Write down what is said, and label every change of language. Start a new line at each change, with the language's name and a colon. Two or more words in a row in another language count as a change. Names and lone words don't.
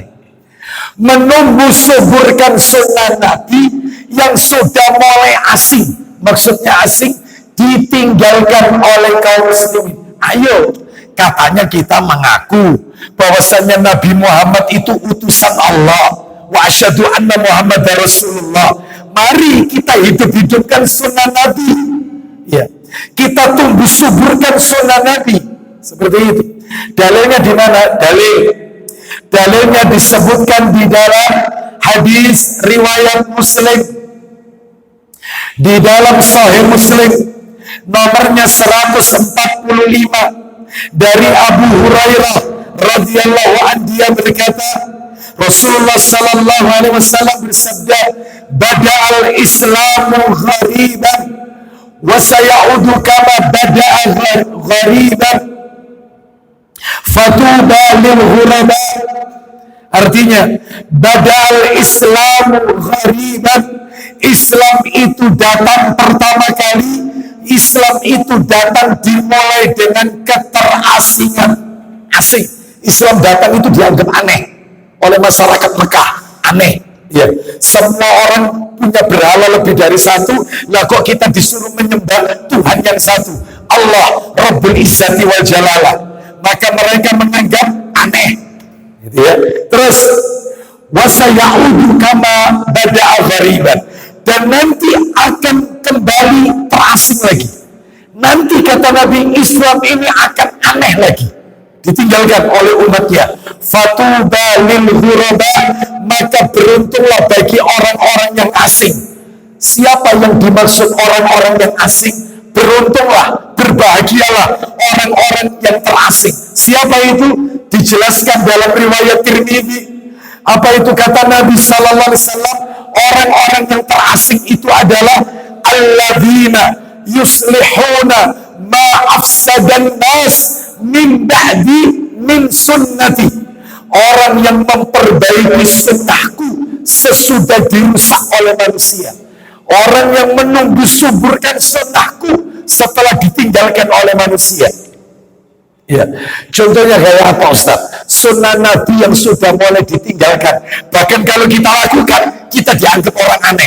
Indonesian: Menumbuh suburkan sunnah Nabi yang sudah mulai asing. Maksudnya asing ditinggalkan oleh kaum muslimin. Ayo, katanya kita mengaku bahwasannya Nabi Muhammad itu utusan Allah.
Arabic: وأشهد أن محمدا رسول الله.
Indonesian: Mari kita hidup-hidupkan sunnah Nabi. Ya, kita tumbuh suburkan sunnah Nabi. Seperti itu. Dalilnya di mana? Dalilnya disebutkan di dalam hadis riwayat Muslim. Di dalam Sahih Muslim nomornya 145 dari Abu Hurairah
Arabic: رضي الله عنه,
Indonesian: dia berkata, Rasulullah
Arabic: صلى الله عليه وسلم
Indonesian: bersabda,
Arabic: "بدأ الإسلام غريبا وسيعود كما بدأ غريبا. فطوبى للغرباء Artinya, بدأ الإسلام غريبا.
Indonesian: Islam itu datang pertama kali. Islam itu datang dimulai dengan keterasingan. Asing. Islam datang itu dianggap aneh oleh masyarakat Mekah. Aneh. Ya, semua orang punya berhala lebih dari satu. Lah kok kita disuruh menyembah Tuhan yang satu,
Arabic: الله رب العزة والجلالة.
Indonesian: Maka mereka menganggap aneh, gitu ya.
Arabic: Terus وسيعود كما بدأ غريبا,
Indonesian: dan nanti akan kembali terasing lagi. Nanti kata Nabi, Islam ini akan aneh lagi, ditinggalkan oleh umatnya.
Arabic: فطوبى للغرباء,
Indonesian: maka beruntunglah bagi orang-orang yang asing. Siapa yang dimaksud orang-orang yang asing? Beruntunglah, berbahagialah orang-orang yang terasing. Siapa itu? Dijelaskan dalam riwayat Tirmidzi. Apa itu kata Nabi
Arabic: صلى الله عليه وسلم?
Indonesian: Orang-orang yang terasing itu adalah
Arabic: الذين يصلحون ما أفسد الناس من بعد من سنتي.
Indonesian: Orang yang memperbaiki sunnahku sesudah dirusak oleh manusia. Orang yang menunggu suburkan sunnahku setelah ditinggalkan oleh manusia. Ya, contohnya kayak apa Ustaz? Sunnah Nabi yang sudah mulai ditinggalkan. Bahkan kalau kita lakukan, kita dianggap orang aneh.